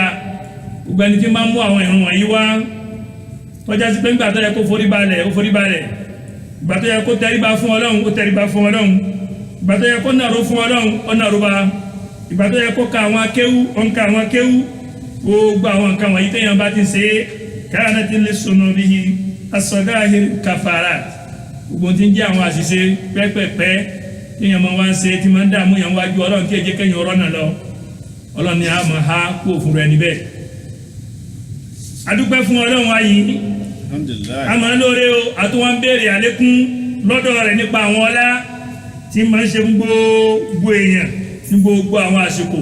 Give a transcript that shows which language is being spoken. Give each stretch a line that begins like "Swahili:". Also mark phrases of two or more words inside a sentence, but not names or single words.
Yoruba: Gbogbo ẹni tí máa ń mú àwọn ìrun wọ̀nyí wá tọ́já sí pé nígbà tó yẹ kó forí balẹ̀ ó forí balẹ̀, ìgbà tó yẹ kó tẹríba fún Ọlọ́run ó tẹríba fún Ọlọ́run, ìgbà tó yẹ kó nàró fún Ọlọ́run ó nàró bá, ìgbà tó yẹ kó ka àwọn akéwú ó ń ka àwọn akéwú. Gbogbo àwọn nǹkan wọ̀nyí téèyàn bá ti ṣe
Arabic: كانت لذنوبه الصغائر كفارات.
Yoruba: Gbogbo tí ń jẹ́ àwọn àṣìṣe pẹ́pẹ́pẹ́ tí yẹn máa wá ń ṣe tí máa ń dààmú yẹn wájú Ọlọ́run tí èjé kẹ́yìn ọ̀rọ̀ náà lọ, Ọlọ́run ni a máa ha kó òfin rẹ̀ níbẹ̀. Adúpẹ́ fún Ọlọ́run wa yìí, a máa ń lóore o, àtúwọ́n ń béèrè àlékún lọ́dọ̀ rẹ̀ nípa àwọn ọlá tí máa ń ṣe gbogbo èèyàn ní gbogbo àwọn àsìkò.